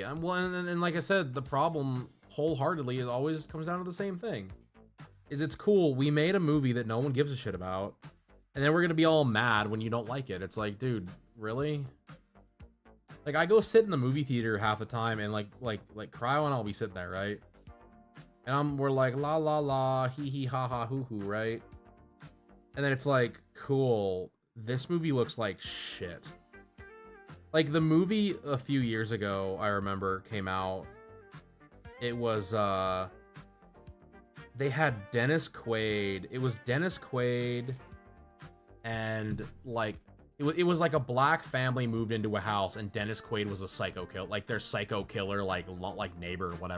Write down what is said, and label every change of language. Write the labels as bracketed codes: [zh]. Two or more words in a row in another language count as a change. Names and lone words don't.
[en] Well, and like I said, the problem wholeheartedly is always comes down to the same thing. Is it's cool, we made a movie that no one gives a shit about, and then we're gonna be all mad when you don't like it. It's like, dude, really? Like, I go sit in the movie theater half the time and like cry when I'll be sitting there, right? And we're like, la la la, hee hee ha ha hoo hoo, right? And then it's like, cool, this movie looks like shit. Like, the movie a few years ago, I remember, came out. It was, they had Dennis Quaid. It was Dennis Quaid, and, like, it was like a black family moved into a house, and Dennis Quaid was a psycho killer, like, their psycho killer, like neighbor or whatever.